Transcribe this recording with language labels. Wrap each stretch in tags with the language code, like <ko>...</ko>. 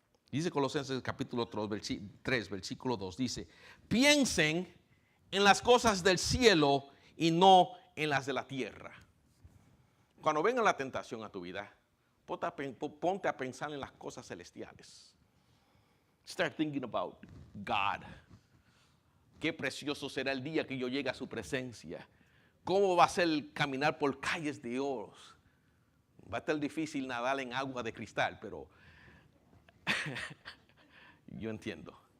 <es>Dice Colosenses capítulo 3, versículo 2, dice, piensen en las cosas del cielo y no en las de la tierra. Cuando venga la tentación a tu vida, ponte a pensar en las cosas celestiales.</es> <en>Start thinking about God.</en> <es>Qué precioso será el día que yo llegue a su presencia. ¿Cómo va a ser caminar por calles de oro? Va a estar difícil nadar en agua de cristal, pero yo entiendo.</es>